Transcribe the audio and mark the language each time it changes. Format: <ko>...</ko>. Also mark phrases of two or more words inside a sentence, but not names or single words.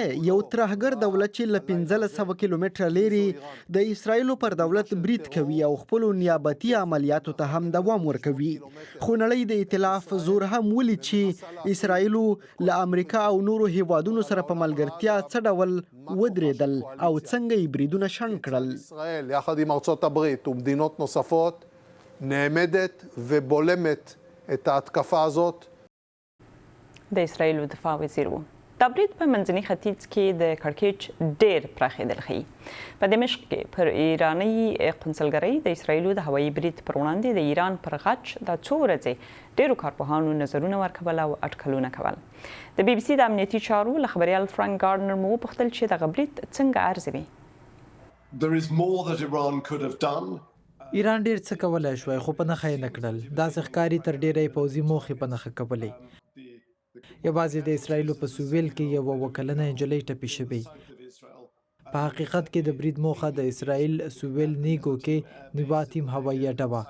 <ps>یو ترهګر دولت چې له 1500 کیلومتره لرې د اسرائیلو پر دولت برید کوي او خپلو نیابتي عملیاتو ته هم دوام ورکوي. خو نړۍ د ائتلاف زور هم ولید چې اسرائیلو له امریکا او نورو هیوادونو سره په ملګرتیا څه ډول ودرېدل او څنګه یې بریدونه شنډ کړل.</ps> <he>اسرائیل یחד עם ארצות הברית ומדינות نصفות נעמדת ובולמת את ההתקפה הזאת.</he> <ps>د اسرائیلو دفاع وزیر و. دا برید په منځني ختیځ کې د کړکېچ ډېر پراخېدل ښیي. په دمشق کې پر ایراني قونسلګرۍ د اسرائیلو د هوایي برید پر وړاندې د ایران پر غچ دا څو ورځې ډېرو کارپوهانو نظرونه ورکول او اټکلونه کول. د بي بي سي د امنیتي چارو له خبریال فرانک ګارډنر مو وپوښتل چې دغه برید څنګه ارزوي.</ps> <en>There is more that Iran could have done.</en> <ps>ایران ډیر څه کولای شوی خو په نښه یې نه کړل. داسې ښکاري تر ډیری پوځي موخې په نښه کولې. یوازې د اسرائیلو په سویل کې یوه 2 کلنه نجلۍ ټپي شوې. په حقیقت کې د برید موخه د اسرائیل سویل نیګو کې نیواتیم هوایي اډه وه.</ps>